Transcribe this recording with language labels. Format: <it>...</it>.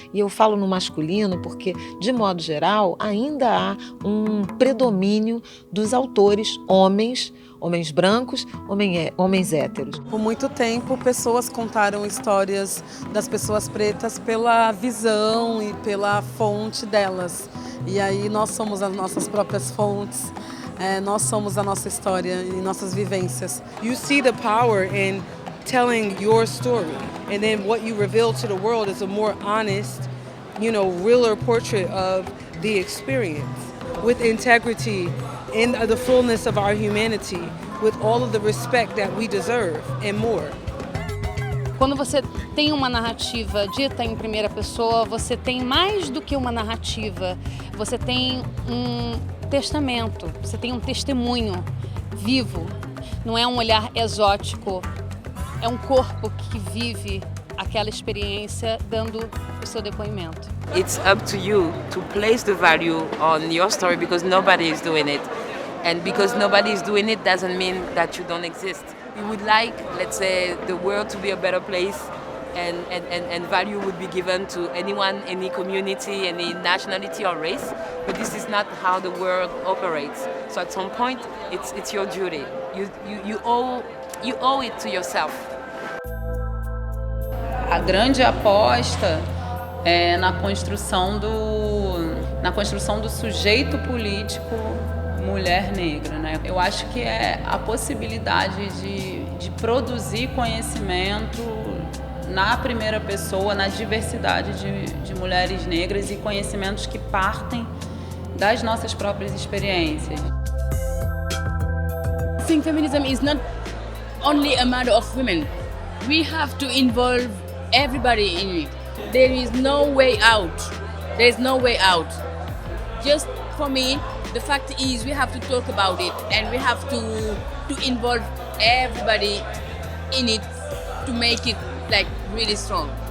<pt>E eu falo no masculino porque, de modo geral, ainda há um predomínio dos autores homens brancos, homens héteros. Por muito tempo, pessoas contaram histórias das pessoas pretas pela visão e pela fonte delas. E aí nós somos as nossas próprias fontes. Nós somos a nossa história e nossas vivências.</pt> <en>You see the power in telling your story, and then what you reveal to the world is a more honest, realer portrait of the experience, with integrity, in the fullness of our humanity, with all of the respect that we deserve and more.</en> <pt>Quando você tem uma narrativa dita em primeira pessoa, você tem mais do que uma narrativa, você tem um testamento, você tem um testemunho vivo, não é um olhar exótico, é um corpo que vive aquela experiência dando o seu depoimento.</pt> <en>It's up to you to place the value on your story because nobody is doing it. And because nobody is doing it doesn't mean that you don't exist. We would like, let's say, the world to be a better place and value would be given to anyone, any community, any nationality or race, but this is not how the world operates. So at some point, it's your duty. You owe it to yourself.</en> <pt>A grande aposta é na construção do sujeito político mulher negra, né? Eu acho que é a possibilidade de produzir conhecimento na primeira pessoa, na diversidade de mulheres negras e conhecimentos que partem das nossas próprias experiências.</pt> <en>I think feminism is not only a matter of women. We have to involve everybody in it. There is no way out. There is no way out. Just for me, the fact is we have to talk about it and we have to involve everybody in it to make it really strong.</en>